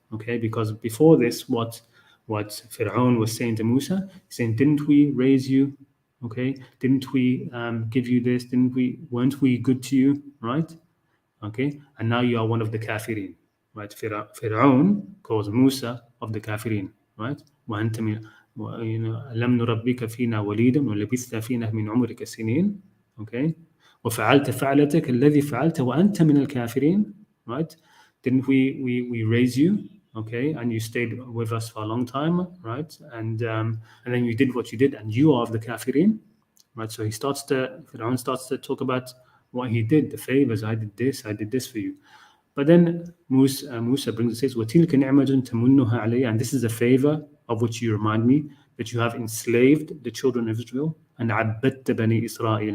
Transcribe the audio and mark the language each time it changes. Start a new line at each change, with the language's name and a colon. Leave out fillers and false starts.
English: Okay, because before this, what Fir'aun was saying to Musa, saying, didn't we raise you? Okay, didn't we give you this? Weren't we good to you? Right? Okay, and now you are one of the kafirin. Right? Fir'aun calls Musa of the kafirin. Right?
Arabic: وأنت من لم نربك فينا وليدا ولبثت فينا من عمرك سنين. Okay, وفعلت فعلتك الذي فعلت وأنت من الكافرين. Right?
English: Didn't we raise you? Okay, and you stayed with us for a long time, right? And then you did what you did, and you are of the kafirin, right? So Fir'aun starts to talk about what he did, the favors. I did this for you. But then Musa brings and says,
Arabic: وَتِلْكَ نِعْمَةٌ تَمُنُّهَا عَلَيَّ,
English: and this is a favor of which you remind me, that you have enslaved the children of Israel, and
Arabic: عَبَّدْتَ بَنِي
English: Israel.